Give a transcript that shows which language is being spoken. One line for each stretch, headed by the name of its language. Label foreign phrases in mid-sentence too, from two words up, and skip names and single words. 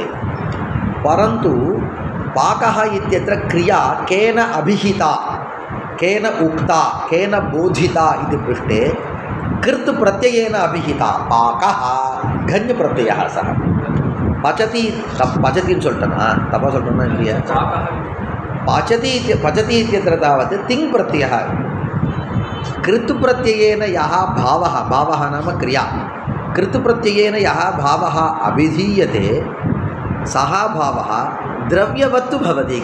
Sanskrit: परन्तु पाकः इत्यत्र क्रिया केन अभिहिता, केन उक्ता, केन बोधिता इति पृष्टे कृत् प्रत्ययेन अभिहिता। पाकः घञ् प्रत्ययः सः। पचति
Tamil: पचतिன்னு சொல்லிட்டேனா? தப்பாக சொல்லிட்டோம்னா இல்லையா?
Sanskrit: पचति इत्यत्र तावत् तिङ् प्रत्ययः। कृत् प्रत्ययेन यः भावः, भावः नाम क्रिया, कृत् प्रत्ययेन यः भावः अभिधीयते, सः भावः द्रव्यवत् भवति।